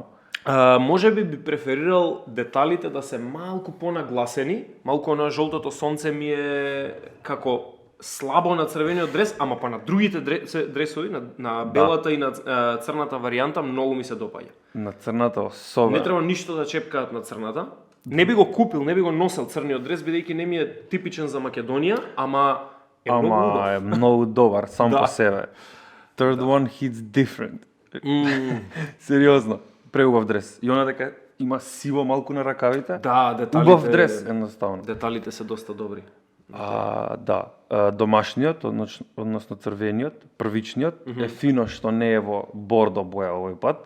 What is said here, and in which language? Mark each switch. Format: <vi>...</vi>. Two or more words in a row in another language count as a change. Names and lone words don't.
<mk>Може би преферирал деталите да се малку понагласени, малку на жолтото сонце ми е како слабо на црвениот дрес, ама па на другите дресови, на белата и на црната варијанта многу ми се допаѓа. На црната особено. Не треба ништо да чепкаат на црната. Не би го купил, не би го носел црниот дрес, бидејќи не ми е типичен за Македонија, ама е многу убав. Ама е многу добар сам Да. по себе.</mk> <en>Third one hits different.</en> <mk>Сериозно, преубав дрес. И она дека има сиво малку на ракавите. Да, деталите. Убав дрес, едноставно. Деталите се доста добри. Да, домашниот, односно црвениот, првичниот, е фино што не е во бордо боја овој пат.</mk>